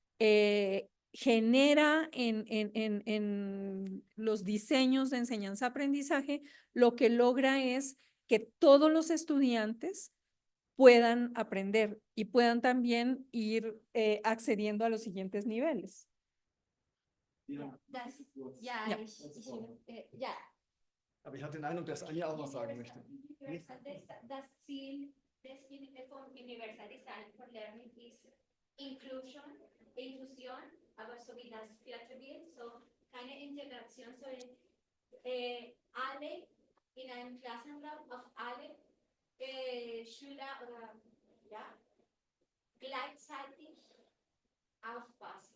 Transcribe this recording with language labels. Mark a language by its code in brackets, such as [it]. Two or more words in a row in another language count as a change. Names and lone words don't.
[es] genera en los diseños de enseñanza-aprendizaje, lo que logra es que todos los estudiantes puedan aprender y puedan también ir accediendo a los siguientes niveles. [de] Ja. Ja. Aber ich hatte den Eindruck, dass Anja auch was sagen möchte. Das Ziel vom [en] Universal Design for Learning [de] ist Inklusion, aber so wie das vierte Bild, so keine Integration, sondern alle in einem Klassenraum auf alle Schüler oder ja, gleichzeitig aufpassen.